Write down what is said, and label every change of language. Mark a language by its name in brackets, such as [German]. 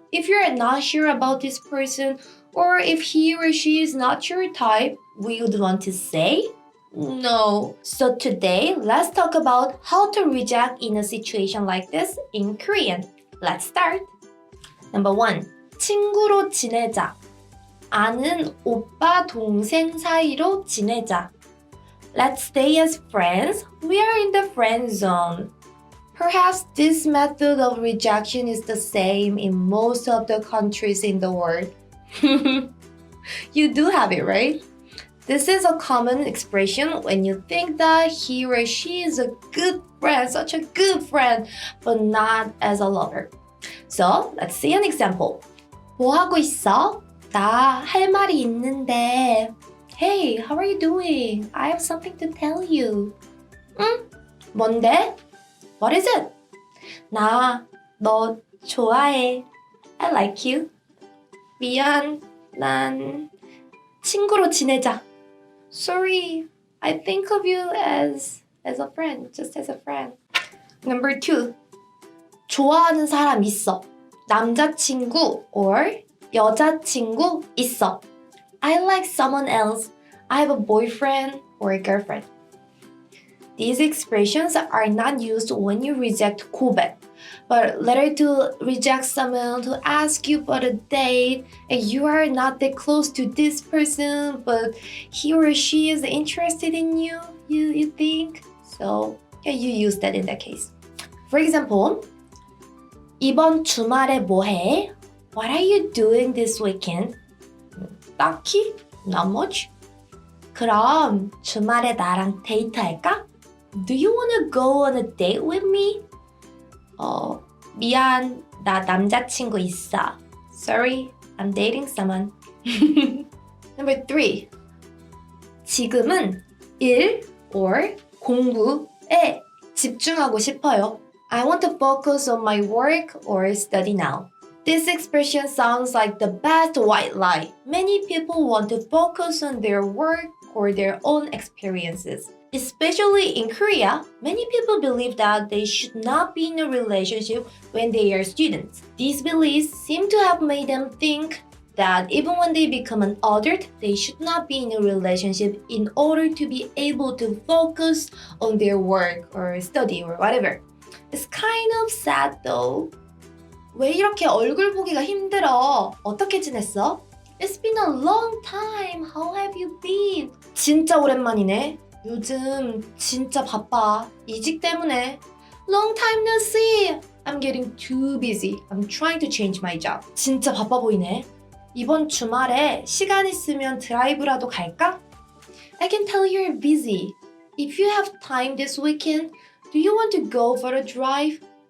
[English] If you're not sure about this person, or if he or she is not your type, we would want to say no. So today, let's talk about how to reject in a situation like this in Korean. Let's start. Number 1. [Korean] 친구로 지내자. 아는 오빠 동생 사이로 지내자. [English] Let's stay as friends. We are in the friend zone. Perhaps this method of rejection is the same in most of the countries in the world. You do have it, right? This is a common expression when you think that he or she is a good friend, such a good friend, but not as a lover. So, let's see an example. [Korean] 뭐 하고 있어? 나 할 말이 있는데. [English] Hey, how are you doing? I have something to tell you. [Korean] 응? 뭔데? [English] What is it? [Korean] 나 너 좋아해. [English] I like you. [Korean] 미안, 난 친구로 지내자. [English] Sorry, I think of you as a friend, just as a friend. Number 2. [Korean] 좋아하는 사람 있어. 남자친구 or 여자친구 있어. [English] I like someone else. I have a boyfriend or a girlfriend. These expressions are not used when you reject 고백, but later to reject someone to ask you for a date and you are not that close to this person, but he or she is interested in you, you think? So yeah, you use that in that case. For example, [Korean] 이번 주말에 뭐 해? [English] What are you doing this weekend? [Korean] 딱히? [English] Not much. [Korean] 그럼 주말에 나랑 데이트할까? [English] Do you wanna go on a date with me? [Korean] 미안, 나 남자친구 있어. [English] Sorry, I'm dating someone. Number 3. [Korean] 지금은 일 or 공부에 집중하고 싶어요. [English] I want to focus on my work or study now. This expression sounds like the best white lie. Many people want to focus on their work or their own experiences. Especially in Korea, many people believe that they should not be in a relationship when they are students. These beliefs seem to have made them think that even when they become an adult, they should not be in a relationship in order to be able to focus on their work or study or whatever. It's kind of sad though. [Korean] 왜 이렇게 얼굴 보기가 힘들어? 어떻게 지냈어? [English] It's been a long time. How have you been? [Korean] 진짜 오랜만이네. 요즘 진짜 바빠. 이직 때문에. [English] Long time no see. I'm getting too busy. I'm trying to change my job. [Korean] 진짜 바빠 보이네. 이번 주말에 시간 있으면 드라이브라도 갈까? [English] I can tell you're busy. If you have time this weekend, do you want to go for a drive?